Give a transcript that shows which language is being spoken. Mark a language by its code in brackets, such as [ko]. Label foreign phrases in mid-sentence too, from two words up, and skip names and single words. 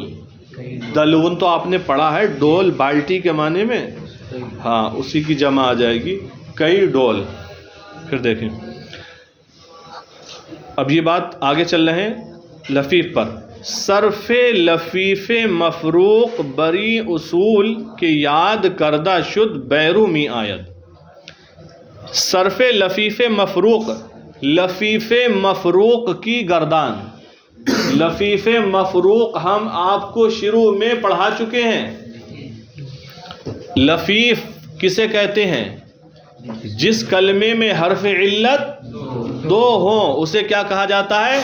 [ur] دلون تو آپ نے پڑھا ہے، ڈول بالٹی کے معنی میں، ہاں اسی کی جمع آ جائے گی، کئی ڈول۔ پھر دیکھیں اب یہ بات آگے چل رہے ہیں لفیف پر۔ [fa] صرف لفیف مفروق بری اصول کے یاد کردہ شد بیرومی آید۔ [ur] صرف لفیف مفروق، لفیف مفروق کی گردان، لفیف مفروق ہم آپ کو شروع میں پڑھا چکے ہیں۔ لفیف کسے کہتے ہیں؟ جس کلمے میں حرف علت دو ہوں اسے کیا کہا جاتا ہے؟